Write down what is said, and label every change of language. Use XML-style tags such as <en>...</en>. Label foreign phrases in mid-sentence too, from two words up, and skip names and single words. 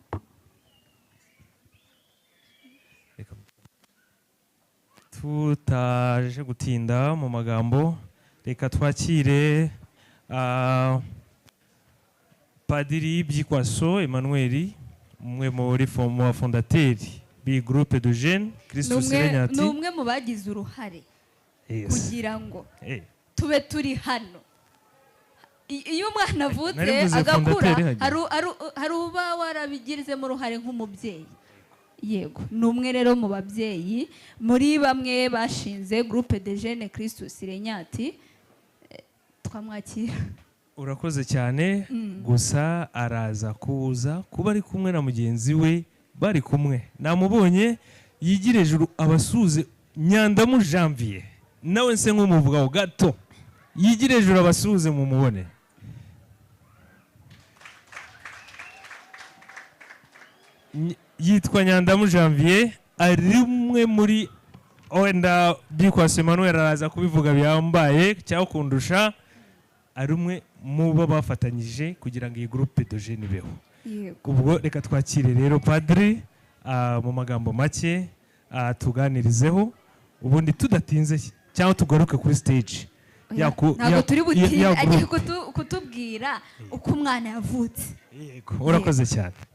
<rw>Tutaje gutinda mu magambo, reka twakire Padiri Byikwaso Emmanuel, umwe muri fondateri bi</rw> <fr>groupe de jeunes</fr> <rw>Christus Serenyati. Ni umwe mu bagize uruhare kugira ngo tube turi hano. Iyo umwana avutse agakura hari uba warabigizemo uruhare nk'umubyeyi. Yego, ni umwe rero mu babyeyi muri bamwe bashinze</rw> <fr>groupe de jeunes</fr> <rw>Christus Serenyati. Twamwakira. Urakoze cyane. Gusa araza kuza kuba ari kumwe na mugenzi we, bari kumwe. Namubonye yigira hejuru abasuze Nyandamu Janvier, nawe nse nk'umuvugaho gato, yigira hejuru abasuze mu mubone. Yitwa Nyandamu Janvier, ari umwe muri wenda Byikwaso Emmanuel araza kubivuga byambaye cyangwa kundusha, ari umwe mu bo bafatanyije kugira ngo iyi</rw> <fr>groupe de jeunes</fr> <rw>ibeho. Ubwo reka twakire rero Padri mu magambo make tuganirizeho, ubundi tudatinze cyangwa tugaruke kuri stage. Ntabwo turi butinde, agiye kutubwira uko umwana yavutse. Yego, urakoze cyane.</rw>